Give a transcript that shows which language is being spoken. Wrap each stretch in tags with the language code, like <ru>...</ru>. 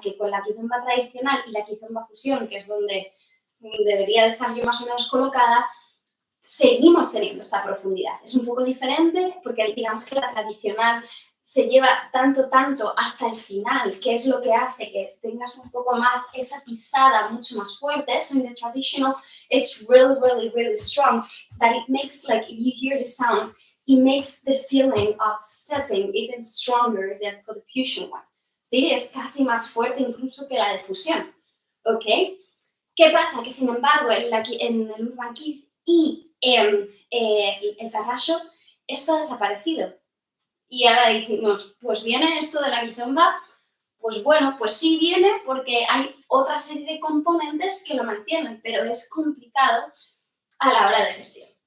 <es>Que con la Kizomba tradicional y la Kizomba fusión, que es donde debería de estar yo más o menos colocada, seguimos teniendo esta profundidad. Es un poco diferente porque digamos que la tradicional se lleva tanto hasta el final, que es lo que hace que tengas un poco más esa pisada mucho más fuerte.</es> <en>So in the traditional, it's really strong, that it makes, like, if you hear the sound, it makes the feeling of stepping even stronger than for the fusion one.</en> <es>¿Sí? Es casi más fuerte incluso que la de fusión. ¿Ok? ¿Qué pasa? Que sin embargo en el Urban Kids y en el Tarraxo esto ha desaparecido. Y ahora decimos, pues viene esto de la Kizomba, pues bueno, pues sí viene porque hay otra serie de componentes que lo mantienen, pero es complicado a la hora de gestión.</es>